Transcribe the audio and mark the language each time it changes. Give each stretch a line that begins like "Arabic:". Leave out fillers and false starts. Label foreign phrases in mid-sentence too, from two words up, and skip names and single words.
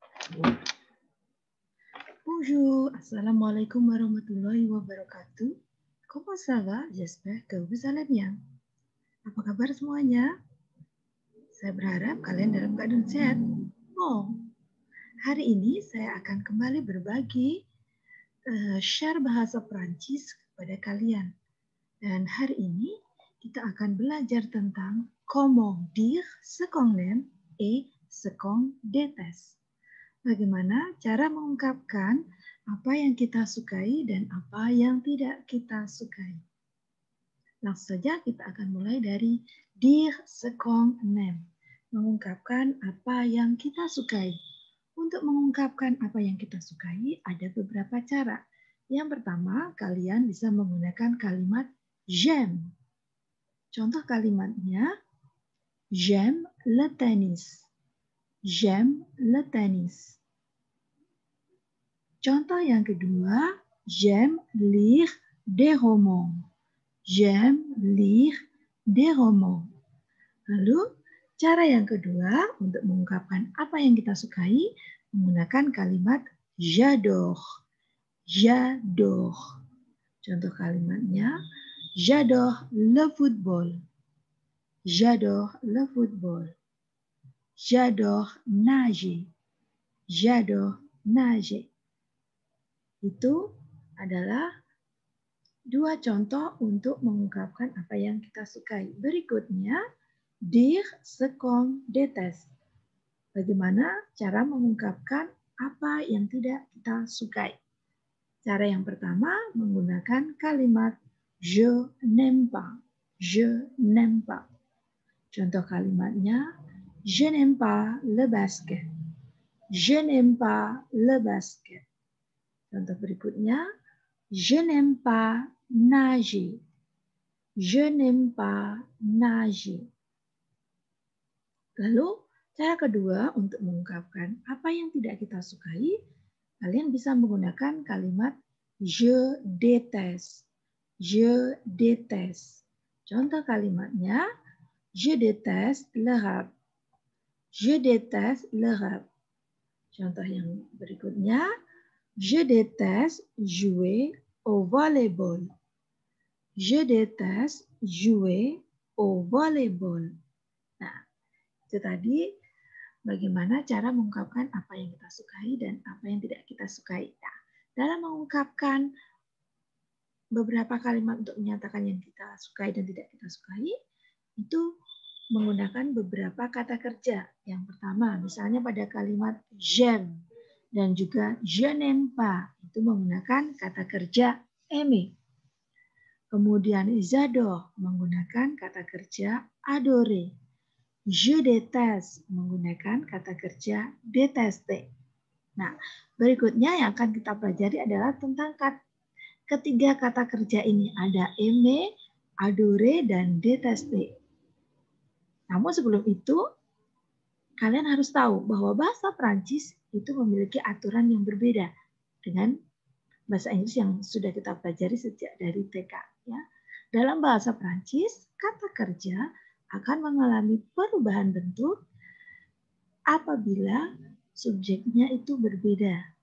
French: Bonjour,
Arabic: السلام عليكم ورحمة الله وبركاته.
French: Comment ça va? J'espère que vous allez bien.
Indonesian: Apa kabar semuanya? Saya berharap kalian dalam keadaan sehat. Oh, hari ini saya akan kembali berbagi share bahasa Prancis kepada kalian. Dan hari ini kita akan belajar tentang
French: comment dire ce qu'on aime et ce qu'on déteste.
Indonesian: Bagaimana cara mengungkapkan apa yang kita sukai dan apa yang tidak kita sukai. Langsung saja kita akan mulai dari
French: dire ce qu'on aime,
Indonesian: mengungkapkan apa yang kita sukai. Untuk mengungkapkan apa yang kita sukai ada beberapa cara. Yang pertama, kalian bisa menggunakan kalimat j'aime. Contoh kalimatnya,
French: j'aime le tennis. J'aime le tennis.
Indonesian: Contoh yang kedua,
French: j'aime lire des romans. J'aime lire des romans.
Indonesian: Lalu, cara yang kedua untuk mengungkapkan apa yang kita sukai menggunakan kalimat j'adore.
French: J'adore.
Indonesian: Contoh kalimatnya,
French: j'adore le football. J'adore le football. J'adore nager. J'adore nager.
Indonesian: Itu adalah dua contoh untuk mengungkapkan apa yang kita sukai. Berikutnya,
French: dire ce qu'on déteste.
Indonesian: Bagaimana cara mengungkapkan apa yang tidak kita sukai? Cara yang pertama menggunakan kalimat
French: je n'aime pas. Je n'aime pas.
Indonesian: Contoh kalimatnya,
French: je n'aime pas le basket. Je n'aime pas le basket.
Indonesian: Contoh berikutnya,
French: je n'aime pas nager. Je n'aime pas nager.
Indonesian: Lalu, cara kedua untuk mengungkapkan apa yang tidak kita sukai, kalian bisa menggunakan kalimat
French: je déteste. Je déteste.
Indonesian: Contoh kalimatnya,
French: je déteste le rap. Je déteste le rap.
Indonesian: Contoh yang berikutnya,
French: je déteste jouer au volleyball. Je déteste jouer au volleyball.
Indonesian: Nah, itu tadi bagaimana cara mengungkapkan apa yang kita sukai dan apa yang tidak kita sukai. Nah, dalam mengungkapkan beberapa kalimat untuk menyatakan yang kita sukai dan tidak kita sukai, itu menggunakan beberapa kata kerja. Yang pertama, misalnya pada kalimat j'aime dan juga
French: je n'aime pas,
Indonesian: itu menggunakan kata kerja aimer. Kemudian j'adore menggunakan kata kerja adorer.
French: Je déteste
Indonesian: menggunakan kata kerja détester. Nah, berikutnya yang akan kita pelajari adalah tentang ketiga kata kerja ini. Ada
French: aimer, adorer,
Indonesian: dan détester. Namun sebelum itu, kalian harus tahu bahwa bahasa Prancis itu memiliki aturan yang berbeda dengan bahasa Inggris yang sudah kita pelajari sejak dari TK. Ya. Dalam bahasa Prancis, kata kerja akan mengalami perubahan bentuk apabila subjeknya itu berbeda.